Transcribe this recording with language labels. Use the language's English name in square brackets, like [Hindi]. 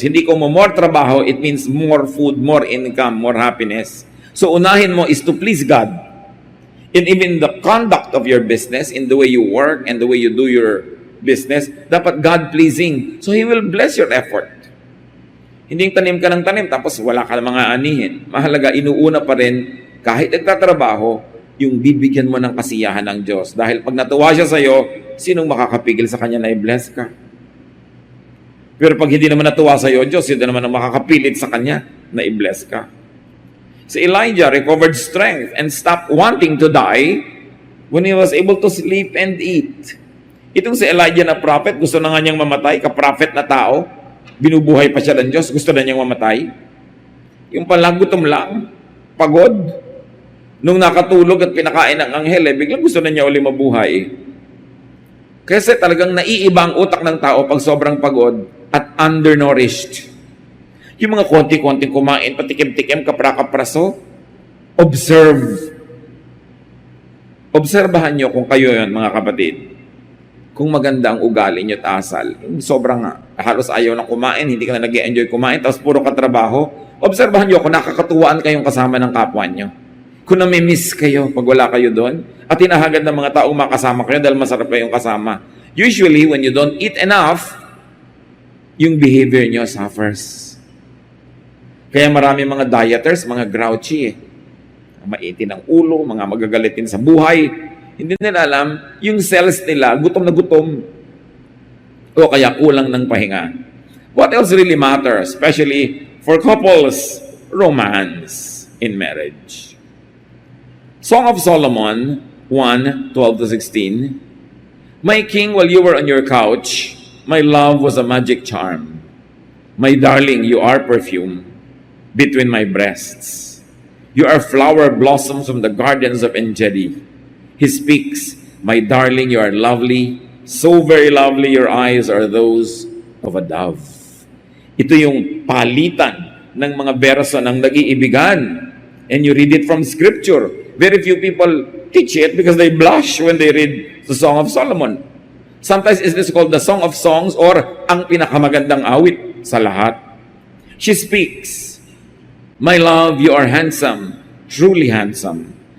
[Filipino] Hindi ko mo [English] more trabaho, it means more food, more income, more happiness. So [Filipino] unahin mo [English] is to please God. And even the conduct of your business, in the way you work and the way you do your business, [Filipino] dapat [English] God-pleasing. So He will bless your effort. [Filipino] Hindi tanim ka ng tanim, tapos wala ka ng mga anihin. Mahalaga, inuuna pa rin, kahit nagtatrabaho, yung bibigyan mo ng kasiyahan ng Diyos. Dahil pag natuwa siya sa'yo, sinong makakapigil sa Kanya na i-bless ka? Pero pag hindi naman natuwa sa'yo, Diyos, hindi naman ang makakapilit sa Kanya na i-bless ka. [English] Si Elijah recovered strength and stopped wanting to die when he was able to sleep and eat. [Filipino] Itong si Elijah na prophet, gusto na nga niyang mamatay, ka-prophet na tao, binubuhay pa siya ng Diyos, gusto na niyang mamatay. Yung pala, gutom lang, pagod. Nung nakatulog at pinakain ng anghel, biglang gusto na niya uli mabuhay. Kasi talagang naiiba ang utak ng tao pag sobrang pagod at undernourished. Yung mga konti-konting kumain, patikim-tikim, kapra-kapraso, [English] observe. [Filipino] Obserbahan nyo kung kayo yun, mga kapatid. Kung maganda ang ugali nyo at asal, sobrang halos ayaw na kumain, hindi ka na nag-enjoy kumain, tapos puro katrabaho, obserbahan nyo kung nakakatuwaan kayong kasama ng kapwa nyo. Kung nami-miss kayo pag wala kayo doon, at hinahagad ng mga taong makasama kayo dahil masarap kayong kasama. [English] Usually, when you don't eat enough, [Filipino] yung behavior nyo [English] suffers. [Filipino] Kaya marami mga dieters, mga grouchy, maitin ang ulo, mga magagalitin sa buhay. Hindi nila alam, yung cells nila, gutom na gutom. O kaya kulang ng pahinga. [English] What else really matters, especially for couples? Romance in marriage. Song of Solomon 1:12-16. My king, while you were on your couch, my love was a magic charm. My darling, you are perfume between my breasts. You are flower blossoms from the gardens of Engedi. He speaks, my darling, you are lovely, So very lovely your eyes are those of a dove. [Filipino] Ito yung palitan ng mga verso ng nag-iibigan. [English] And you read it from Scripture. Very few people teach it because they blush when they read the Song of Solomon. Sometimes it is called the Song of Songs or [Filipino] ang pinakamagandang awit sa lahat. [English] She speaks, "My love, you are handsome, truly handsome.